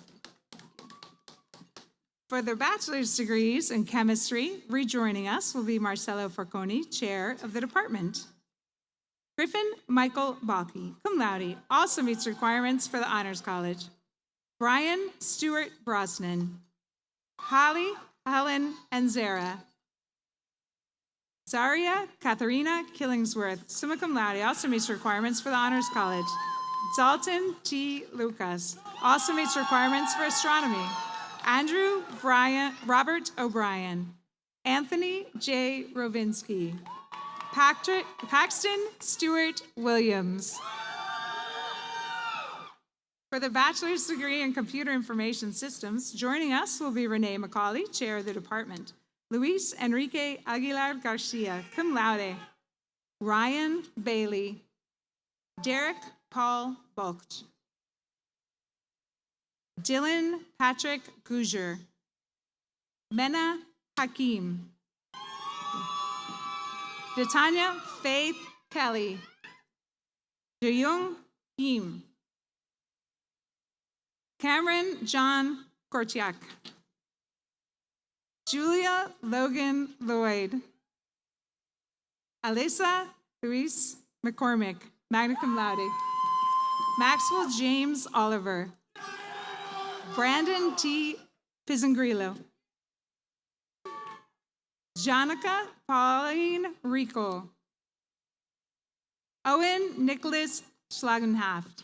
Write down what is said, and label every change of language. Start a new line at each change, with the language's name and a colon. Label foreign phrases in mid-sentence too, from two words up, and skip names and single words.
English: For their bachelor's degrees in chemistry, rejoining us will be Marcelo Forconi, chair of the department. Griffin Michael Balke,
Latin: cum laude,
English: also meets requirements for the Honors College. Brian Stewart Brosnan. Holly Helen Enzera. Zaria Katharina Killingsworth,
Latin: summa cum laude,
English: also meets requirements for the Honors College. Dalton T. Lucas, also meets requirements for astronomy. Andrew Robert O'Brien. Anthony J. Rovinsky. Paxton Stewart Williams. For the bachelor's degree in computer information systems, joining us will be Renee McCauley, chair of the department. Luis Enrique Aguilar Garcia,
Latin: cum laude.
English: Ryan Bailey. Derek Paul Bulch. Dylan Patrick Gouger. Mena Hakim. Detanya Faith Kelly. Jeyung Kim. Cameron John Korchiak. Julia Logan Lloyd. Alyssa Luis McCormick,
Latin: magna cum laude.
English: Maxwell James Oliver. Brandon T. Pizzangrillo. Janica Pauline Rico. Owen Nicholas Schlagenhaft.